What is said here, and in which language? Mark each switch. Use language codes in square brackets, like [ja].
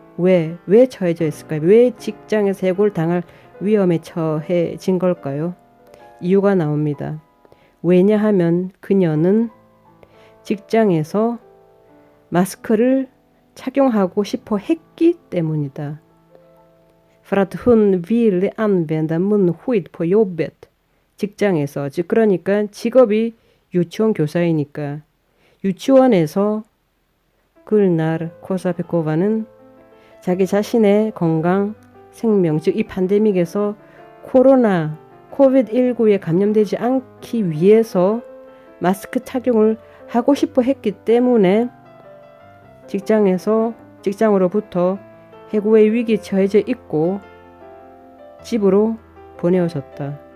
[ko] 왜 처해져 있을까요? 왜 직장에서 해고를 당할 위험에 처해진 걸까요? 이유가 나옵니다. 왜냐하면 그녀는 직장에서 마스크를 착용하고 싶어 했기 때문이다. [sv] För att hon ville använda munskydd på jobbet. [ko] 직장에서, 즉 그러니까 직업이 유치원 교사이니까 유치원에서 글나르 코사비코바는 자기 자신의 건강, 생명, 즉 이 팬데믹에서 코비드19에 감염되지 않기 위해서 마스크 착용을 하고 싶어 했기 때문에 직장으로부터 해고의 위기에 처해져 있고 집으로 보내어졌다.